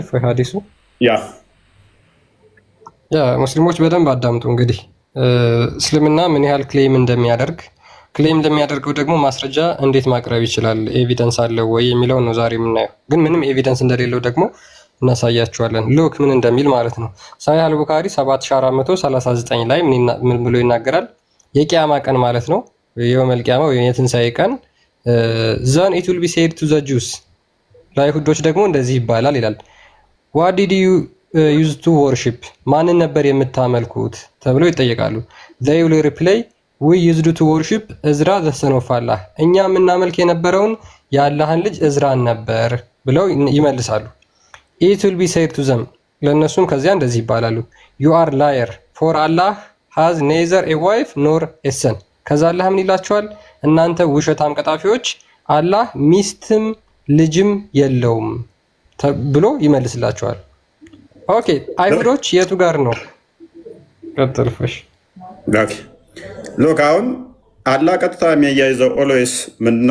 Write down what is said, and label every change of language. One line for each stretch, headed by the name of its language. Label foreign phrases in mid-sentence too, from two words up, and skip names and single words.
Amharic: ሐዲሱ ያ ሙስሊሞች በደንብ አዳምጡ። እንግዲህ እስልምና ምን ያህል ክሌም እንደሚያደርገው ደግሞ ማስረጃ እንዴት ማቅረብ ይችላል፣ ኤቪደንስ አለው ወይ የሚለው ነው ዛሬ የምናየው። ግን ምንም ኤቪደንስ እንደሌለው ደግሞ እናሳያችኋለን። ሉክ ምን እንደሚል ማለት ነው። ሳሂህ አል-ቡኻሪ 7439 ላይ ምን ብሎ ይናገራል? የቂያማ ቀን ማለት ነው፣
Arabic: يوم القيامة
Amharic: ወይም የትንሳኤ ቀን
English: then it will be said to the Jews፣
Amharic: ለአይሁዶች ደግሞ እንደዚህ ይባላል ይላል።
English: what did you use to worship፣
Amharic: ማንን ነበር የምታመልኩት ተብሎ ይጠየቃሉ።
English: they will reply we used to worship እዝራ the son of Allah፣
Amharic: እኛ የምናመልክ የነበረውን የአላህን ልጅ እዝራን ነበር ብለው ይመልሳሉ።
English: it will be said to them፣
Amharic: ለእነሱም ከዚያ እንደዚህ ይባላሉ።
English: you are liar for Allah has neither a wife nor a son፣
Amharic: ከዛ አላህ ምን ይላቸዋል? እናንተ ውሸታም ቀጣፊዎች አላህ ሚስትም ልጅም የለውም ብሎ ይመልስላቸዋል። ኦኬ አይሁዶች የቱ ጋር ነው? ቀጥልፈሽ ሎክ አሁን አላህ ቀጥታ የሚያያይዘው ኦልዌይስ ምንድነው?